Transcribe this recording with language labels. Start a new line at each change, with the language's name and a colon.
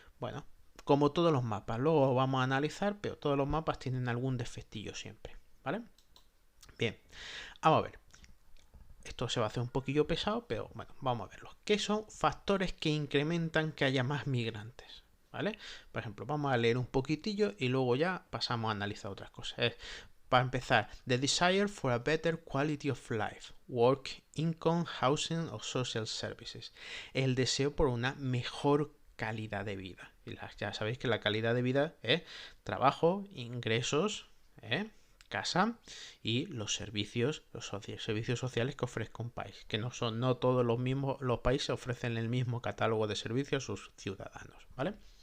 Spanish: Bueno, como todos los mapas, luego vamos a analizar, pero todos los mapas tienen algún defectillo siempre, ¿vale? Bien, vamos a ver. Esto se va a hacer un poquillo pesado, pero bueno, vamos a verlo. ¿Qué son factores que incrementan que haya más migrantes? ¿Vale? Por ejemplo, vamos a leer un poquitillo y luego ya pasamos a analizar otras cosas. para empezar,
English: the desire for a better quality of life, work, income, housing o social services.
Spanish: El deseo por una mejor calidad de vida. Y ya sabéis que la calidad de vida es trabajo, ingresos, casa y los servicios, servicios sociales que ofrezca un país, que no todos los países ofrecen el mismo catálogo de servicios a sus ciudadanos, ¿vale?